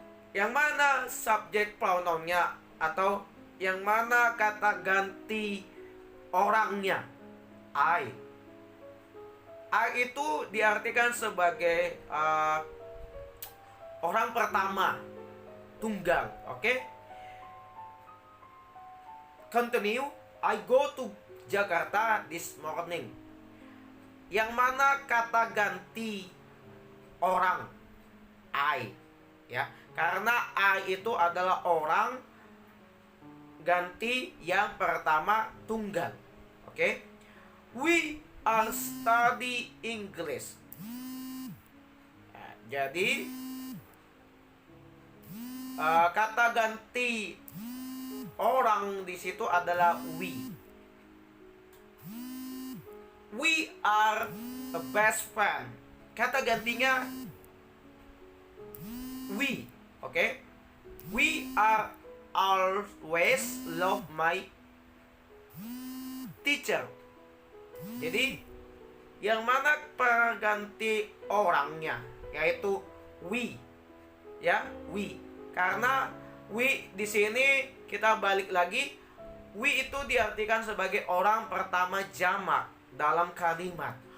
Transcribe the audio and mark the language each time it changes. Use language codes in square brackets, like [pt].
[id] Yang mana subjek pronounnya atau yang mana kata ganti orangnya? I. I itu diartikan sebagai orang pertama, tunggal. Oke? [en] Continue. I go to Jakarta this morning. [id] Yang mana kata ganti orang? I. Ya, karena I itu adalah orang ganti yang pertama tunggal. Oke? [en] We are study English. [id] Nah, jadi kata ganti orang di situ adalah we. [en] We are a best friend. [id] Kata gantinya [en] we. Oke? We are always love my teacher. [id] Jadi yang mana pengganti orangnya yaitu we. Ya, we. Karena we di sini kita balik lagi, we itu diartikan sebagai orang pertama jamak dalam kalimat.